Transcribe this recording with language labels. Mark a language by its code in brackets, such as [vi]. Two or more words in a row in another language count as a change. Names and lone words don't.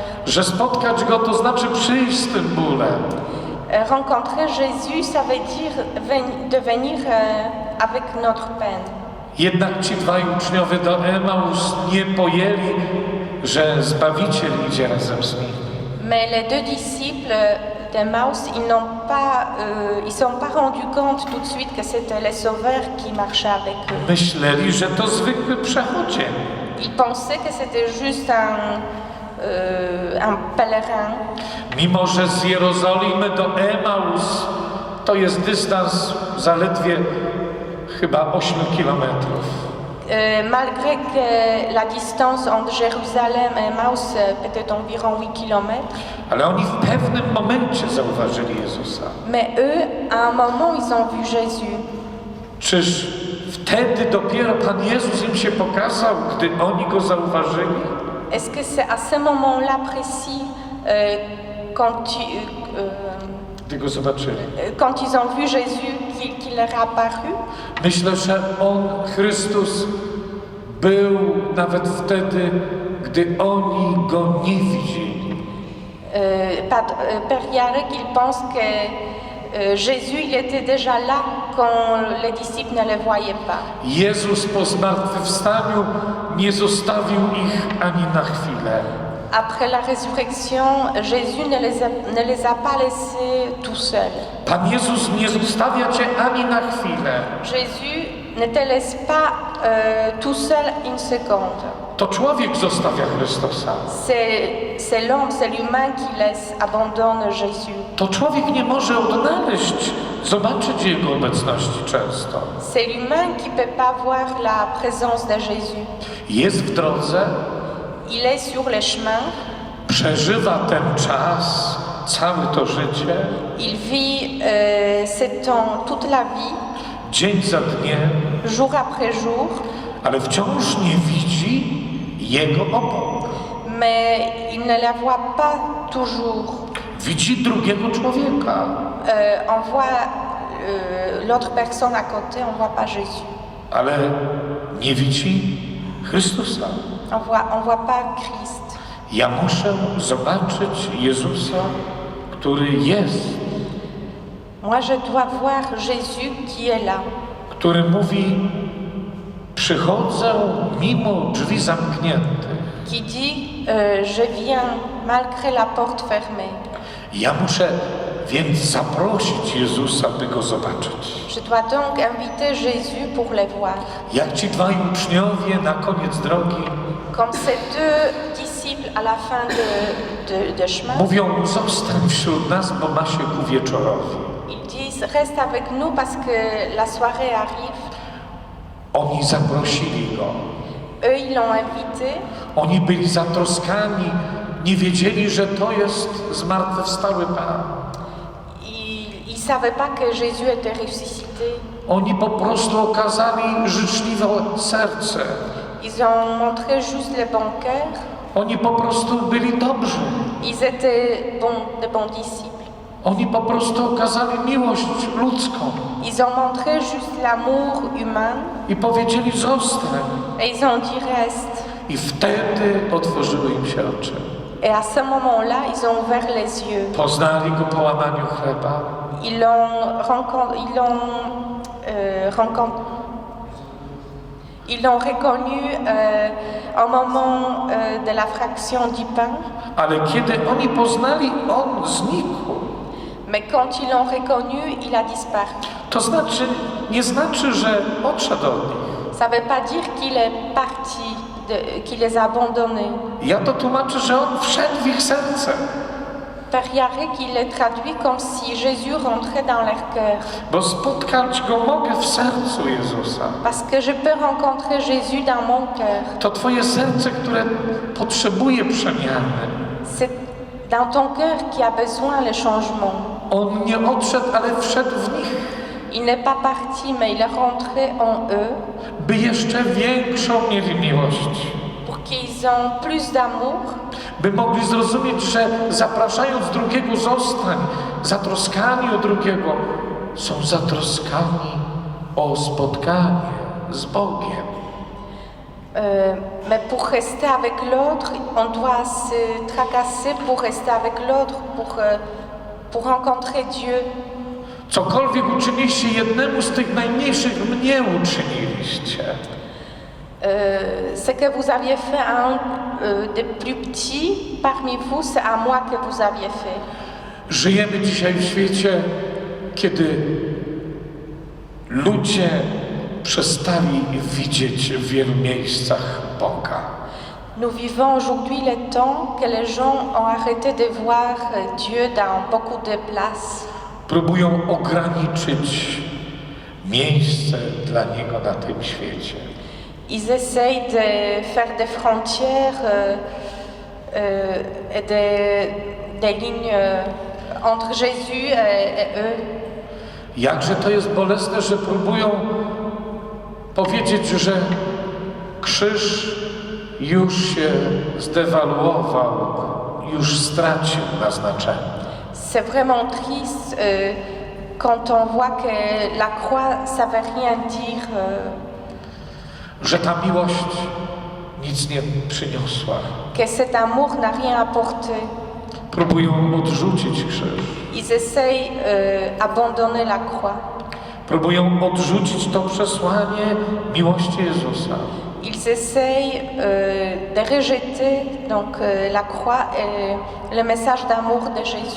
[pl] Że spotkać Go to znaczy przyjść z tym bólem. [fr] Rencontrer Jésus, ça veut dire de venir avec notre peine. [pl] Jednak ci dwaj uczniowie do Emaus nie pojęli, że Zbawiciel idzie razem z nimi. [fr] Mais les deux disciples d'Emmaüs, ils sont pas rendus compte tout de suite que c'était le Sauveur qui marchait avec eux. [pl] Myśleli, że to zwykły przechodzień. [fr] Ils pensaient que c'était juste un pèlerin. [pl] Mimo że z Jerozolimy do Emaus to jest dystans zaledwie chyba 8 kilometrów. [fr] Malgré que la distance entre Jérusalem et Emmaüs était environ 8 kilomètres, [pl] Ale oni w pewnym momencie zauważyli Jezusa. [fr] mais eux, à un moment, ils ont vu Jésus. [pl] Czyż wtedy dopiero Pan Jezus im się pokazał, gdy oni Go zauważyli? [fr] Est-ce que c'est à ce moment-là précis, [pl] Gdy Go zobaczyli. [fr] quand ils ont vu Jésus, qu'il leur a apparu? [pl] Myślę, że On, Chrystus, był nawet wtedy, gdy oni Go nie widzieli. [fr] Père Yarek, il pense que Jésus, il était déjà là quand les disciples ne le voyaient pas. [pl] Jezus po zmartwychwstaniu nie zostawił ich ani na chwilę. [fr] Après la résurrection, Jésus ne les a pas laissés tout seuls. [pl] Pan Jezus nie zostawia Cię ani na chwilę. [fr] Jésus ne te laisse pas tout seul une seconde. [pl] To człowiek zostawia Chrystusa. [fr] C'est l'homme, c'est l'humain qui laisse, abandonne Jésus. [pl] To człowiek nie może odnaleźć, zobaczyć Jego obecności często. [fr] C'est l'humain qui ne peut pas voir la présence de Jésus. [pl] Jest w drodze, [fr] Il est sur le chemin, [pl] przeżywa ten czas, całe to życie, [fr] il vit ce temps toute la vie, [pl] dzień za dniem, [fr] jour après jour, [pl] ale wciąż nie widzi Jego obok. [fr] mais il ne la voit pas toujours. [pl] Widzi drugiego człowieka. [fr] On voit l'autre personne à côté, on ne voit pas Jésus. [pl] Ale nie widzi Chrystusa. [fr] On voit pas Christ. [pl] Ja muszę zobaczyć Jezusa, który jest, [fr] Moi, je dois voir Jésus qui est là, [pl] który mówi: przychodzę mimo drzwi zamkniętych. [fr] qui dit je viens malgré la porte fermée. [pl] Ja muszę więc zaprosić Jezusa, by Go zobaczyć. [fr] Je dois donc inviter Jésus pour le voir. [pl] Jak ci dwaj uczniowie na koniec drogi, [fr] Comme ces deux disciples disciples à la fin de chemin, [pl] mówią: zostań wśród nas, bo ma się ku wieczorowi. [fr] ils disent reste avec nous parce que la soirée arrive. [pl] Oni zaprosili go. [fr] Eux, ils l'ont invité. [pl] Oni byli zatroskani, nie wiedzieli, że to jest zmartwychwstały Pan. [fr] Ils ne savaient pas que Jésus était ressuscité. [pl] Oni po prostu okazali życzliwe serce. [fr] Ils ont montré juste le bon cœur. [pl] Oni po prostu byli dobrzy. [fr] Ils étaient de bons disciples. [pl] Oni po prostu okazali miłość ludzką [fr] Ils ont montré juste l'amour humain [pl] i powiedzieli: zostań. [fr] et ils ont dit reste. [pl] I wtedy otworzyły im się oczy. [fr] Et à ce moment-là, ils ont ouvert les yeux. [pl] Poznali go po łamaniu chleba. [fr] Ils l'ont reconnu au moment de la fraction du pain. [pl] Ale kiedy oni poznali, on znikł. [fr] Mais quand ils l'ont reconnu, il a disparu. [pl] To znaczy, nie znaczy, że odszedł od nich. [fr] Ça ne veut pas dire qu'il est parti, qu'il les a abandonnés. [pl] Ja to tłumaczę, że on wszedł w ich serce. [fr] Père Yarek, il est traduit comme si Jésus rentrait dans leur cœur. [pl] Bo spotkać go mogę w sercu Jezusa. [fr] Parce que je peux rencontrer Jésus dans mon cœur. [pl] To twoje serce, które potrzebuje przemiany. [fr] C'est dans ton cœur qui a besoin le changement. [pl] On nie odszedł, ale wszedł w nich. [fr] Il n'est pas parti, mais il est rentré en eux. [pl] By jeszcze większą mieli miłość. [fr] Pour qu'ils aient plus d'amour. [pl] By mogli zrozumieć, że zapraszając drugiego, zostań. Zatroskani o drugiego, są zatroskani o spotkanie z Bogiem. [fr] Mais pour rester avec l'autre, on doit se tracasser pour rester avec l'autre, pour rencontrer Dieu. [pl] Cokolwiek uczyniliście jednemu z tych najmniejszych, mnie uczyniliście. [fr] Ce que vous aviez fait à un des plus petits parmi vous, c'est à moi que vous aviez fait. [pl] Żyjemy dzisiaj w świecie, kiedy ludzie przestali widzieć w wielu miejscach Boga. [fr] Nous vivons aujourd'hui le temps que les gens ont arrêté de voir Dieu dans beaucoup de places. [pl] Próbują ograniczyć miejsce dla Niego na tym świecie. [fr] Ils essayent de faire des frontières et des lignes entre Jésus et eux. [pl] Jakże to jest bolesne, że próbują powiedzieć, że krzyż już się zdewaluował, już stracił na znaczeniu. [fr] C'est vraiment triste quand on voit que la croix, ça veut rien dire. [pl] Że ta miłość nic nie przyniosła. [fr] Que cet amour n'a rien apporté. [pl] Próbują odrzucić krzyż. [fr] Ils essayent d'abandonner la croix. [pl] Próbują odrzucić to przesłanie miłości Jezusa. [fr] Ils essayent de rejeter donc la croix et le message d'amour de Jésus.